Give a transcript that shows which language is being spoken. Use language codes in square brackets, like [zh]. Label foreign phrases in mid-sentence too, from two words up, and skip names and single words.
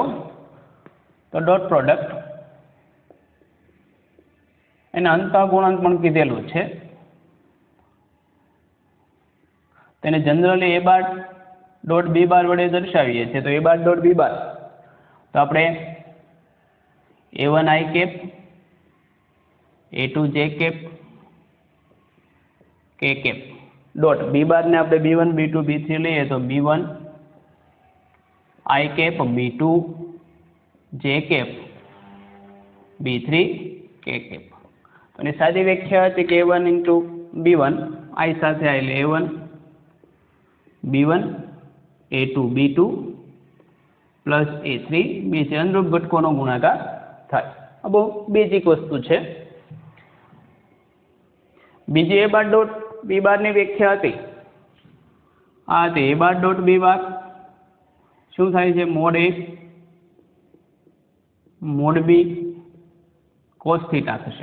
[gu] તો [en] dot product [gu] એના અંતઃગુણાંક પણ કીધેલું છે. તેને [en] generally a bar dot b bar [gu] વડે દર્શાવીએ છીએ. તો [en] a bar dot b bar [gu] તો આપણે [en] a1 i cap, a2 j cap, k cap dot b bar [gu] ને આપણે b1 b2 b3 લઈએ તો [en] b1 i cap, b2 j cap, b3 k cap. [gu] અને સાદી વ્યાખ્યા હતી કે [en] a1 into b1 [gu] i સાથે આવેલી a1 b1 [en] a2 b2 plus a3 b3 [gu] અનુરૂપ ઘટકોનો ગુણાકાર થાય. આ બહુ બેઝિક વસ્તુ છે. બીજી a બાર ડોટ b બારની વ્યાખ્યા હતી આ હતી [en] a bar dot b bar [gu] શું થાય છે, [en] mod a mod b cos theta [gu] થશે.